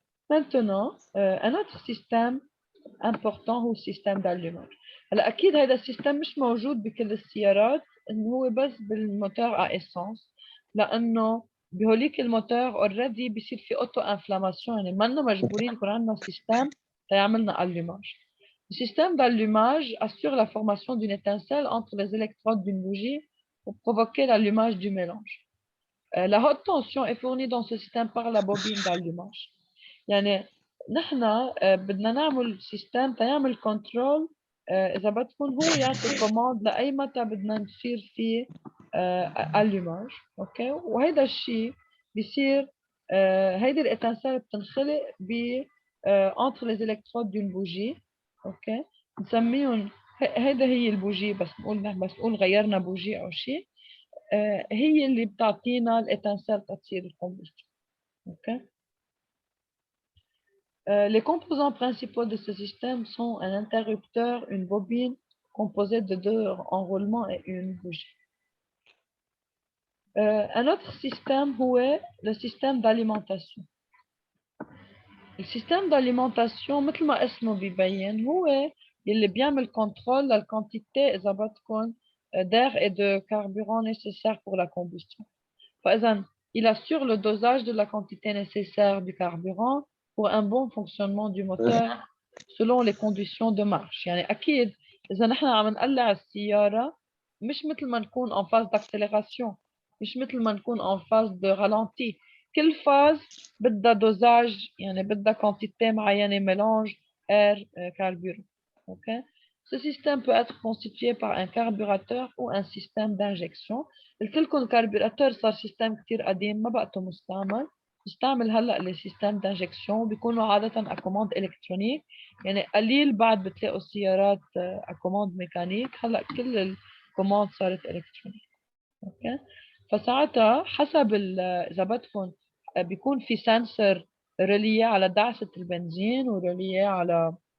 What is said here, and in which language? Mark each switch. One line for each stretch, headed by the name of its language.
French: Maintenant, un autre système important
Arabic: هو السيستم
French: d'allumage.
Arabic: هلا اكيد هذا السيستم مش موجود بكل السيارات انه هو بس بالموتور على اسانس لانه بهوليك الموتور اوريدي بيصير في اوتو انفلاماسيون يعني ما لنا مجبورين يكون عندنا سيستم ليعملنا allumage.
French: Le système d'allumage assure la formation d'une étincelle entre les électrodes d'une bougie pour provoquer l'allumage du mélange. La haute tension est fournie dans ce système par la bobine d'allumage.
Arabic: يعني نحن بدنا نعمل سيستم تيعمل كنترول إذا بدكم هو يعطي كوماند لأي متى بدنا نصير فيه allumage أوكي وهيدا الشيء بيصير هيدي الإتنسال بتنخلق ب
French: entre les électrodes d'une bougie
Arabic: أوكي نسميهم هيدا هي البوجي بس نقول غيرنا بوجي أو شيء هي اللي بتعطينا الإتنسال تصير الكومبوستيون أوكي.
French: Les composants principaux de ce système sont un interrupteur, une bobine composée de 2 enroulements et une bougie. Un autre système est le système d'alimentation. Le système d'alimentation,
Arabic: مثل ما اسمه بيبين هو اللي بيعمل
French: contrôle la quantité
Arabic: إذا بدكم
French: d'air et de carburant nécessaires pour la combustion. فإذا il assure le dosage de la quantité nécessaire du carburant pour un bon fonctionnement du moteur selon les conditions de marche.
Arabic: يعني أكيد إذا نحن عم نقلع السيارة مش مثل ما نكون
French: en phase d'accélération
Arabic: مش مثل ما نكون
French: en phase de ralenti.
Arabic: كل phase بدها dosage يعني بدها quantité معينة mélange air carburant. Okay?
French: Ce système peut être constitué par un carburateur ou un système d'injection.
Arabic: قلت لكم الكربوراتور صار سيستم كتير قديم ما بقته مستعمل. نستعمل هلا لي سيستم دانجكسيون بيكونوا عادة أكوماند إلكترونيك يعني قليل بعد بتلاقوا السيارات أكوماند ميكانيك هلا كل الكوماند صارت إلكترونيك أوكي فساعتها حسب إذا بدكم بيكون في سنسور ريلية على دعسة البنزين وريلية على